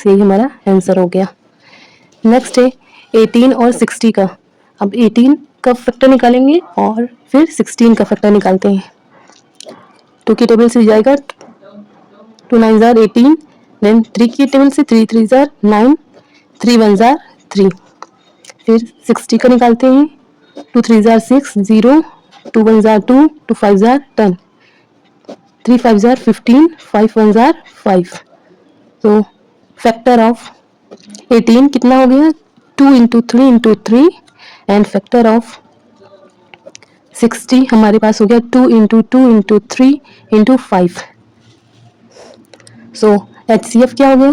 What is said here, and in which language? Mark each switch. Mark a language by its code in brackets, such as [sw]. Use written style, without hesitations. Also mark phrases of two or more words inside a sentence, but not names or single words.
[hi] यही हमारा आंसर हो गया. नेक्स्ट है 18 और 60 का. अब 18 का फैक्टर निकालेंगे और फिर 16 का फैक्टर निकालते हैं. 2 की टेबल से जाएगा. [en] 2 9s are 18, [hi] देन 3 की टेबल से [en] 3 3s are 9, 3 1s are 3. [hi] फिर 60 का निकालते हैं. [en] 2 3s are 6 0, 2 1s are 2, 2 5s are 10, 3 5s are 15, 5 1s are 5. [hi] तो [en] factor of [hi] 18 कितना हो गया, 2 इंटू 3 इंटू 3 [en] and factor of [hi] 60 हमारे पास हो गया 2 इंटू 2 इंटू 3 इंटू 5. सो HCF क्या हो गया.